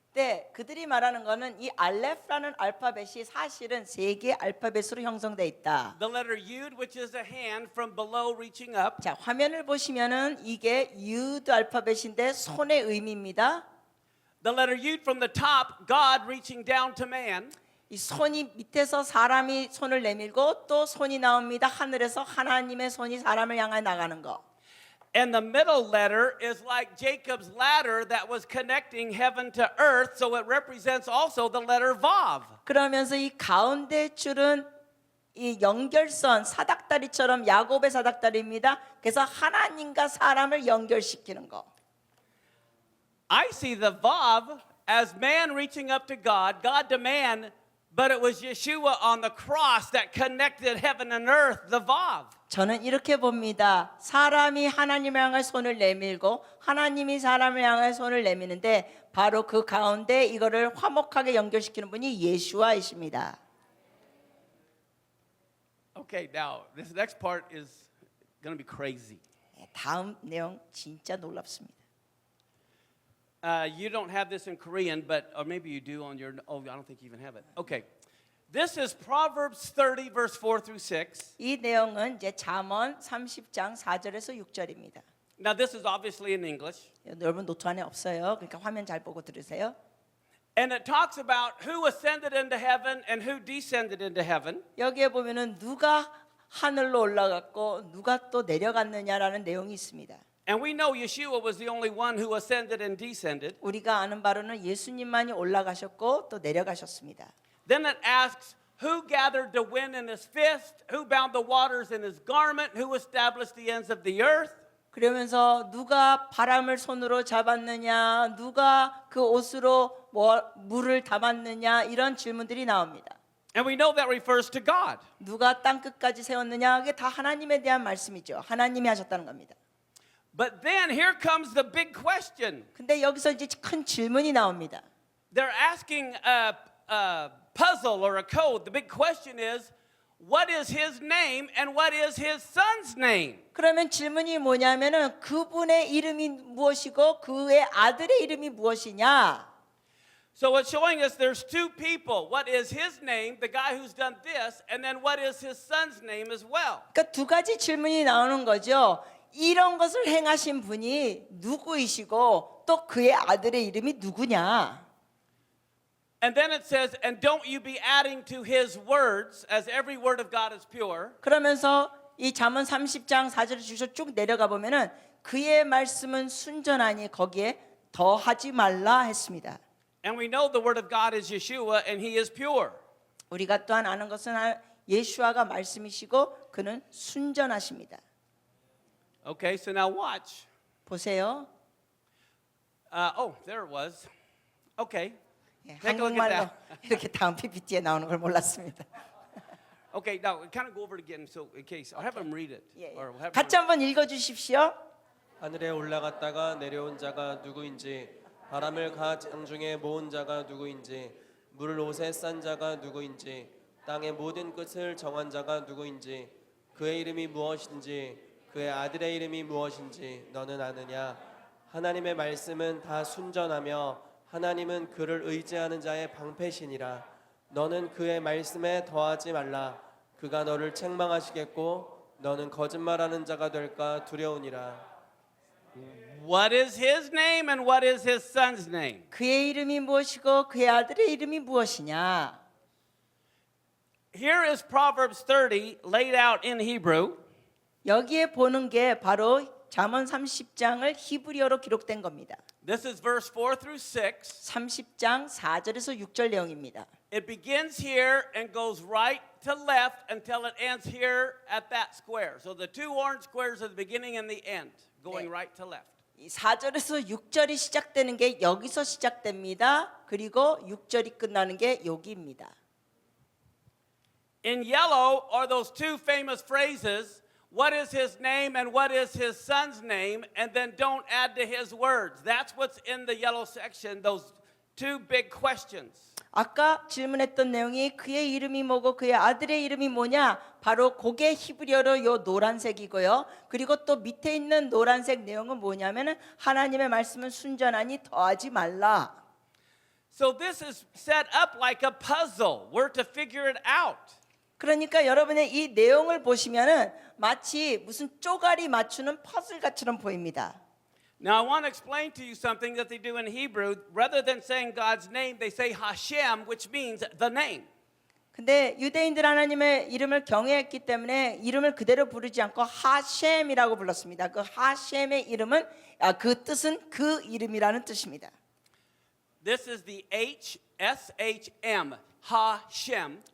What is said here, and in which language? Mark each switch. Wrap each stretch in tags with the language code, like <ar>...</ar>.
<ko>네, 그들이 말하는 거는 이 알레프라는 알파벳이 사실은 세 개의 알파벳으로 형성돼 있다.</ko> <en>The letter Yud, which is a hand from below reaching up.</en> <ko>자, 화면을 보시면은 이게 유드 알파벳인데 손의 의미입니다.</ko> <en>The letter Yud from the top, God reaching down to man.</en> <ko>이 손이 밑에서 사람이 손을 내밀고 또 손이 나옵니다. 하늘에서 하나님의 손이 사람을 향해 나가는 거.</ko> <en>And the middle letter is like Jacob's ladder that was connecting heaven to earth, so it represents also the letter Vav.</en> <ko>그러면서 이 가운데 줄은 이 연결선 사닥다리처럼 야곱의 사닥다리입니다. 그래서 하나님과 사람을 연결시키는 거.</ko> <en>I see the Vav as man reaching up to God, God to man, but it was Yeshua on the cross that connected heaven and earth, the Vav.</en> <ko>저는 이렇게 봅니다. 사람이 하나님을 향해 손을 내밀고 하나님이 사람을 향해 손을 내미는데 바로 그 가운데 이거를 화목하게 연결시키는 분이 예수와이십니다.</ko> <en>Okay, now this next part is going to be crazy.</en> <ko>다음 내용 진짜 놀랍습니다.</ko> <en>You don't have this in Korean, but or maybe you do on your. Oh, I don't think you even have it. Okay, this is Proverbs 30, verse 4 through 6.</en> <ko>이 내용은 이제 잠언 30장 4절에서 6절입니다.</ko> <en>Now this is obviously in English,</en> <ko>여러분 노트 안에 없어요. 그러니까 화면 잘 보고 들으세요.</ko> <en>and it talks about who ascended into heaven and who descended into heaven.</en> <ko>여기에 보면은 누가 하늘로 올라갔고 누가 또 내려갔느냐라는 내용이 있습니다.</ko> <en>And we know Yeshua was the only one who ascended and descended.</en> <ko>우리가 아는 바로는 예수님만이 올라가셨고 또 내려가셨습니다.</ko> <en>Then it asks, who gathered the wind in his fist? Who bound the waters in his garment? Who established the ends of the earth?</en> <ko>그러면서 누가 바람을 손으로 잡았느냐, 누가 그 옷으로 물을 담았느냐 이런 질문들이 나옵니다.</ko> <en>And we know that refers to God.</en> <ko>누가 땅 끝까지 세웠느냐 이게 다 하나님에 대한 말씀이죠. 하나님이 하셨다는 겁니다.</ko> <en>But then here comes the big question.</en> <ko>근데 여기서 이제 큰 질문이 나옵니다.</ko> <en>They're asking a puzzle or a code. The big question is, what is his name and what is his son's name?</en> <ko>그러면 질문이 뭐냐면은 그분의 이름이 무엇이고 그의 아들의 이름이 무엇이냐?</ko> <en>So it's showing us there's 2 people. What is his name, the guy who's done this, and then what is his son's name as well?</en> <ko>그러니까 두 가지 질문이 나오는 거죠. 이런 것을 행하신 분이 누구이시고 또 그의 아들의 이름이 누구냐?</ko> <en>And then it says, and don't you be adding to his words, as every word of God is pure.</en> <ko>그러면서 이 잠언 30장 4절을 주셔 쭉 내려가 보면은 그의 말씀은 순전하니 거기에 더하지 말라 했습니다.</ko> <en>And we know the word of God is Yeshua, and he is pure.</en> <ko>우리가 또한 아는 것은 예수아가 말씀이시고 그는 순전하십니다.</ko> <en>Okay, so now watch.</en> <ko>보세요.</ko> <en>Oh, there it was. Okay.</en> <ko>예,</ko> <en>Take a look at</en> <ko>한국말로</ko> <en>that.</en> <ko>이렇게 다음 PPT에 나오는 걸 몰랐습니다.</ko> <en>Okay, now kind of go over it again, so in case I'll have them read it.</en> <ko>예, 예.</ko> <en>Or we'll have</en> <ko>같이 한번 읽어주십시오. 하늘에 올라갔다가 내려온 자가 누구인지 바람을 가 장중에 모은 자가 누구인지 물을 옷에 싼 자가 누구인지 땅의 모든 끝을 정한 자가 누구인지 그의 이름이 무엇인지 그의 아들의 이름이 무엇인지 너는 아느냐? 하나님의 말씀은 다 순전하며 하나님은 그를 의지하는 자의 방패시니라. 너는 그의 말씀에 더하지 말라. 그가 너를 책망하시겠고 너는 거짓말하는 자가 될까 두려우니라.</ko> <en>What is his name and what is his son's name?</en> <ko>그의 이름이 무엇이고 그의 아들의 이름이 무엇이냐?</ko> <en>here is Proverbs 30 laid out in Hebrew.</en> <ko>여기에 보는 게 바로 잠언 30장을 히브리어로 기록된 겁니다.</ko> <en>This is verse 4 through 6.</en> <ko>30장 4절에서 6절 내용입니다.</ko> <en>It begins here and goes right to left until it ends here at that square. So the two orange squares are the beginning and the end, going right to left.</en> <ko>이 4절에서 6절이 시작되는 게 여기서 시작됩니다. 그리고 6절이 끝나는 게 여기입니다.</ko> <en>In yellow are those two famous phrases, what is his name and what is his son's name, and then don't add to his words. That's what's in the yellow section, those two big questions.</en> <ko>아까 질문했던 내용이 그의 이름이 뭐고 그의 아들의 이름이 뭐냐? 바로 그게 히브리어로 요 노란색이고요. 그리고 또 밑에 있는 노란색 내용은 뭐냐면은 하나님의 말씀은 순전하니 더하지 말라.</ko> <en>So this is set up like a puzzle. We're to figure it out.</en> <ko>그러니까 여러분의 이 내용을 보시면은 마치 무슨 쪼가리 맞추는 퍼즐같이처럼 보입니다.</ko> <en>Now I want to explain to you something that they do in Hebrew. Rather than saying God's name, they say Hashem, which means the name.</en> <ko>근데 유대인들 하나님의 이름을 경외했기 때문에 이름을 그대로 부르지 않고 하셴이라고 불렀습니다. 그 하셴의 이름은 그 뜻은 그 이름이라는 뜻입니다.</ko> <en>This is the H-S-H-M, Hashem.</en>